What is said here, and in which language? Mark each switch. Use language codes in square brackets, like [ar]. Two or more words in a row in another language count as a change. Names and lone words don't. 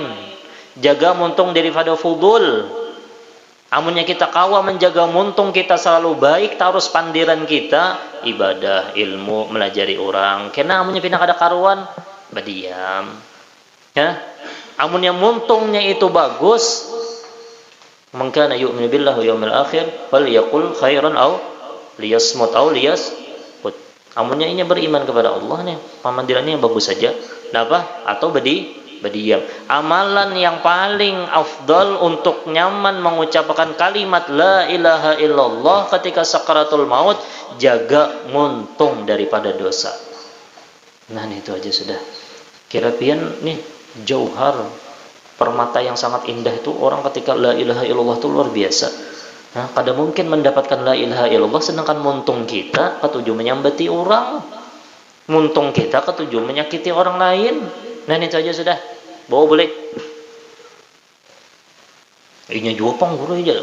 [bjn] Jaga muntung daripada fudul. Amunnya kita kawa menjaga muntung kita selalu baik, terus pandiran kita ibadah, ilmu, melajari orang. Kena amunnya pindah kada karuan, berdiam. Amunnya muntungnya itu bagus, [ar] من كان يؤمن بالله واليوم الآخر فليقل خيرا أو ليصمت أو ليصمت. [bjn] Amunnya ini beriman kepada Allah nih, pamandirannya bagus saja. Kenapa? Atau berdiam. Amalan yang paling afdal untuk nyaman mengucapkan kalimat [ar] لا إله إلا الله [bjn] ketika sakaratul maut, jaga muntung daripada dosa. Nah, itu aja sudah. Kira pian nih jauhar permata yang sangat indah itu orang ketika [ar] لا إله إلا الله [bjn] itu luar biasa. Kada mungkin mendapatkan [ar] لا إله إلا الله [bjn] sedangkan muntung kita ketujuh menyambati orang, muntung kita ketujuh menyakiti orang lain. Nah itu aja sudah. Bawa boleh. Inya juapang guru aja.